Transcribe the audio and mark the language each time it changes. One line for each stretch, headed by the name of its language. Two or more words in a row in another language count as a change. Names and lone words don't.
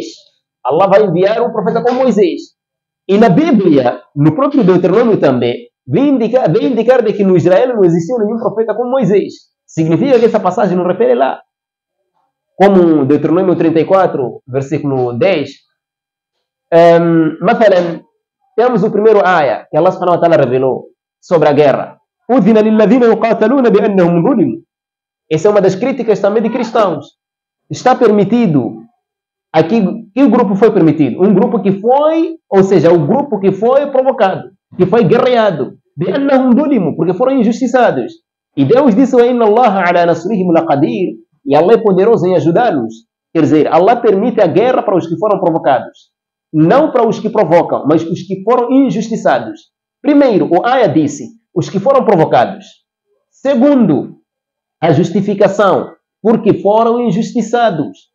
Portuguese: Allah vai enviar um profeta como Moisés. E na Bíblia, no próprio Deuteronômio também, vem indicar de que no Israel não existiu nenhum profeta como Moisés. Significa que essa passagem não refere lá. Como Deuteronômio 34, versículo 10. Mathalan, temos o primeiro ayah que Allah
Arabic: سبحانه وتعالى
Portuguese: revelou sobre a guerra.
Arabic: أذن للذين يقاتلون بأنهم ظلموا.
Portuguese: Essa é uma das críticas também de cristãos. Está permitido. Aqui, que grupo foi permitido? Um grupo que foi, ou seja, o grupo que foi provocado, que foi guerreado.
Arabic: بأنهم ظلموا,
Portuguese: porque foram injustiçados. E Deus disse:
Arabic: إن الله على نصرهم لقدير.
Portuguese: E Allah é poderoso em ajudá-los. Quer dizer, Allah permite a guerra para os que foram provocados. Não para os que provocam, mas os que foram injustiçados. Primeiro, o ayah disse: os que foram provocados. Segundo, a justificação, porque foram injustiçados.